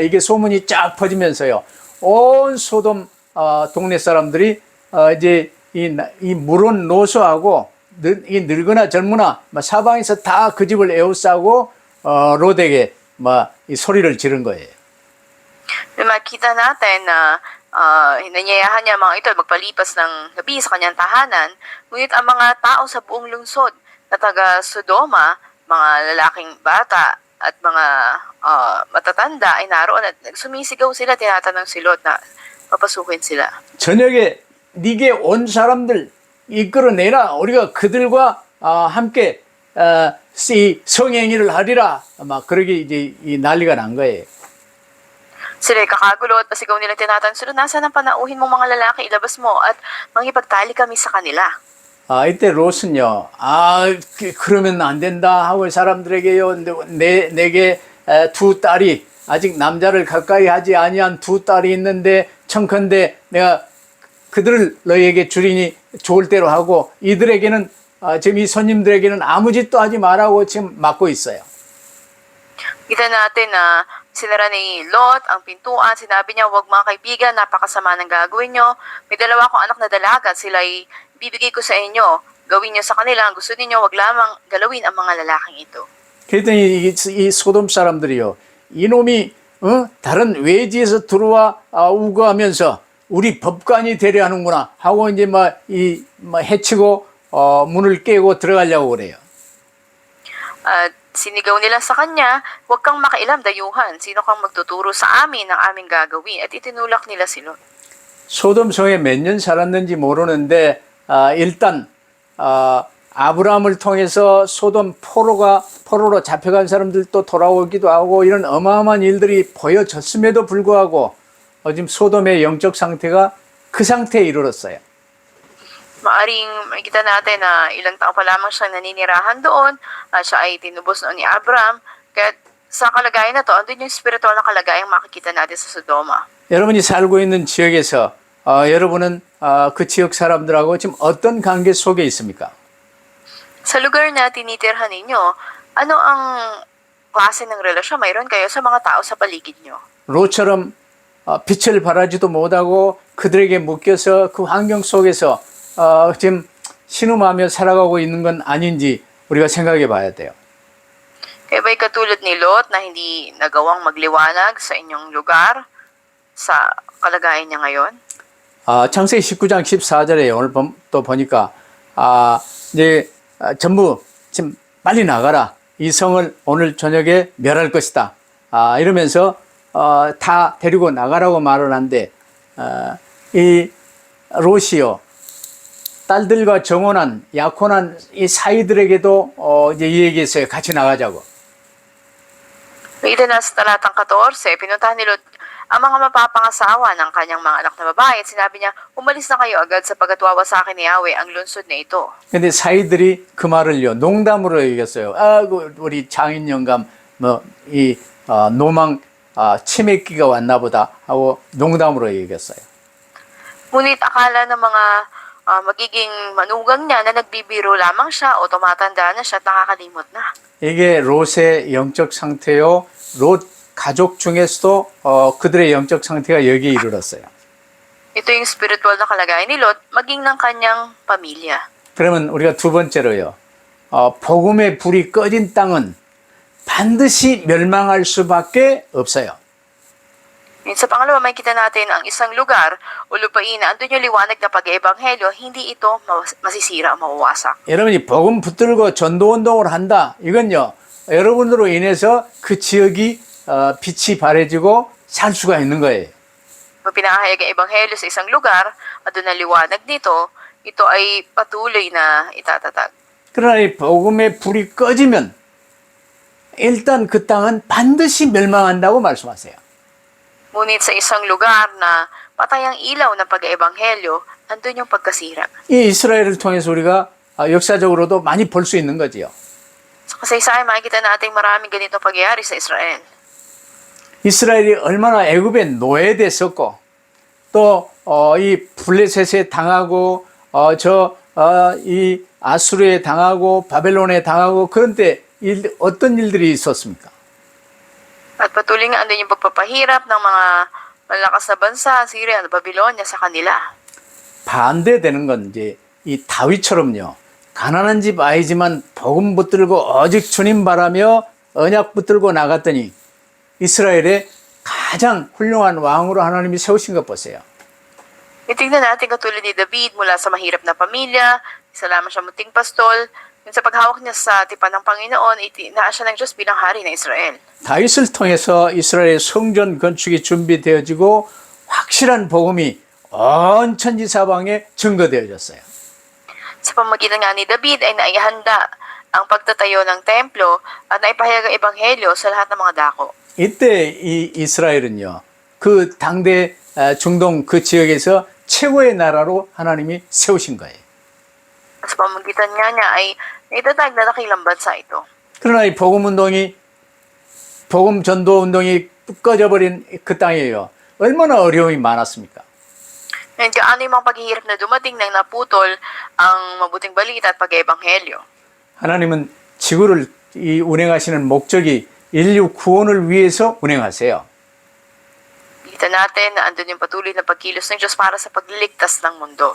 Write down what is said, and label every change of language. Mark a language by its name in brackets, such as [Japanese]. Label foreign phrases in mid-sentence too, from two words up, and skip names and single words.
[Korean] 이게 소문이 쫙 퍼지면서요. 온 소돔 동네 사람들이 이제 이 물은 노소하고 이 늙으나 젊으나 사방에서 다 그 집을 에워싸고 롯에게 이 소리를 지른 거예요. [Filipino] Makita natin na hinanyayahan niya mga ito magpalipas ng gabi sa kanyang tahanan, ngunit ang mga tao sa buong lungsod na taga Sodoma, mga lalaking bata at mga matatanda ay naroon at sumisigaw sila, tinatanong si Lot na papasukin sila. [Korean] 저녁에 네게 온 사람들 이끌어내라. 우리가 그들과 함께 이 성행위를 하리라. 막 그러게 이제 이 난리가 난 거예요. [Filipino] Sila ay kakagulo at pasigaw nila tinatanong sila, nasaan ang panauhin mong mga lalaki, ilabas mo at mangipagtali kami sa kanila. [Korean] 이때 롯은요, 그러면 안 된다 하고 사람들에게요, 내게 두 딸이 아직 남자를 가까이 하지 아니한 두 딸이 있는데 청컨대 내가 그들을 너희에게 주리니 좋을 대로 하고 이들에게는 지금 이 손님들에게는 아무 짓도 하지 말라고 지금 막고 있어요. [Filipino] Kita natin na sinara ni Lot ang pintuan. Sinabi niya, huwag mga kaibigan, napakasama ng gagawin nyo. May dalawa akong anak na dalaga at sila'y bibigay ko sa inyo. Gawin niyo sa kanila ang gusto ninyo, huwag lamang galawin ang mga lalaking ito. [Korean] 그랬더니 이 소돔 사람들이요, 이놈이 다른 외지에서 들어와 우거하면서 우리 법관이 되려 하는구나 하고 이제 해치고 문을 깨고 들어가려고 그래요. [Filipino] At sinigaw nila sa kanya, huwag kang makailam, dayuhan. Sino kang magtuturo sa amin ng aming gagawin? At itinulak nila si Lot. [Korean] 소돔 성에 몇 년 살았는지 모르는데 일단 아브라함을 통해서 소돔 포로로 잡혀간 사람들도 돌아오기도 하고 이런 어마어마한 일들이 보여졌음에도 불구하고 지금 소돔의 영적 상태가 그 상태에 이르렀어요. [Filipino] Maaring makita natin na ilang taon pa lamang siya naninirahan doon. Siya ay tinubos noon ni Abraham. Kaya sa kalagayan na to, andun yung spiritual na kalagayang makikita natin sa Sodoma. [Korean] 여러분이 살고 있는 지역에서 여러분은 그 지역 사람들하고 지금 어떤 관계 속에 있습니까? [Filipino] Sa lugar na tinitirhan ninyo, ano ang klase ng relasyon mayroon kayo sa mga tao sa paligid nyo? [Korean] 롯처럼 빛을 발하지도 못하고 그들에게 묶여서 그 환경 속에서 지금 신음하며 살아가고 있는 건 아닌지 우리가 생각해 봐야 돼요. [Filipino] Kaya ba'y katulad ni Lot na hindi nagawang magliwanag sa inyong lugar sa kalagayan niya ngayon? [Korean] 창세기 19장 14절에 오늘 또 보니까 이제 전부 지금 빨리 나가라. 이 성을 오늘 저녁에 멸할 것이다. 이러면서 다 데리고 나가라고 말을 한데 이 롯이요, 딸들과 정혼한 약혼한 이 사이들에게도 이제 얘기했어요. 같이 나가자고. [Filipino] Ito na sa talatang 14, pinuntahan ni Lot ang mga mapapangasawa ng kanyang mga anak na babae at sinabi niya, umalis na kayo agad sapagkat wawa sa akin ni Yahweh ang lungsod na ito. [Korean] 근데 사이들이 그 말을요, 농담으로 얘기했어요. 우리 장인 영감 노망 치매기가 왔나 보다 하고 농담으로 얘기했어요. [Filipino] Ngunit akala ng mga magiging manugang niya na nagbibiro lamang siya o tumatanda na siya at nakakalimot na. [Korean] 이게 롯의 영적 상태요. 롯 가족 중에서도 그들의 영적 상태가 여기에 이르렀어요. [Filipino] Ito yung spiritual na kalagayan ni Lot, maging ng kanyang pamilya. [Korean] 그러면 우리가 두 번째로요. 복음의 불이 꺼진 땅은 반드시 멸망할 수밖에 없어요. [Filipino] Sa pangalawa, makikita natin ang isang lugar o lupain na andun yung liwanag na pag-eebanghelyo, hindi ito masisira o mawawasak. [Korean] 여러분이 복음 붙들고 전도운동을 한다. 이건요, 여러분으로 인해서 그 지역이 빛이 바래지고 살 수가 있는 거예요. [Filipino] Pag pinahayag ang ebanghelyo sa isang lugar, andun ang liwanag nito, ito ay patuloy na itatatag. [Korean] 그러나 이 복음의 불이 꺼지면 일단 그 땅은 반드시 멸망한다고 말씀하세요. [Filipino] Ngunit sa isang lugar na patay ang ilaw ng pag-eebanghelyo, andun yung pagkasira. [Korean] 이 이스라엘을 통해서 우리가 역사적으로도 많이 볼 수 있는 거지요. [Filipino] Sa kasaysayan, makikita natin maraming ganitong pagyayari sa Israel. [Korean] 이스라엘이 얼마나 애굽에 노예됐었고 또 이 블레셋에 당하고 이 아수르에 당하고 바벨론에 당하고 그런 때 어떤 일들이 있었습니까? [Filipino] At patuloy nga andun yung pagpapahirap ng mga malakas na bansa, Syria at Babylonia sa kanila. [Korean] 반대되는 건 이제 이 다윗처럼요. 가난한 집 아이지만 복음 붙들고 오직 주님 바라며 언약 붙들고 나갔더니 이스라엘의 가장 훌륭한 왕으로 하나님이 세우신 것 보세요. [Filipino] Itignan natin katulad ni David mula sa mahirap na pamilya, isa lamang siya munting pastol, yun sa paghawak niya sa tipan ng Panginoon, itinaan siya ng Diyos bilang hari ng Israel. [Korean] 다윗을 통해서 이스라엘의 성전 건축이 준비되어지고 확실한 복음이 온 천지 사방에 증거되어졌어요. [Filipino] Sa pamagitan nga ni David ay naihanda ang pagtatayo ng templo at naipahayag ang ebanghelyo sa lahat ng mga dako. [Korean] 이때 이 이스라엘은요, 그 당대 중동 그 지역에서 최고의 나라로 하나님이 세우신 거예요. [Filipino] Sa Sa pamamagitan nga niya ay naitatag na dakilang bansa ito. [Korean] 그러나 이 복음 전도 운동이 꺼져버린 그 땅이에요. 얼마나 어려움이 많았습니까? [Filipino] Ngayon, kaano yung mga paghihirap na dumating nang naputol ang mabuting balita at pag-ebanghelyo? [Korean] 하나님은 지구를 운행하시는 목적이 인류 구원을 위해서 운행하세요. [Filipino] Kita natin na andun yung patuloy na pagkilos ng Diyos para sa pagliligtas ng mundo.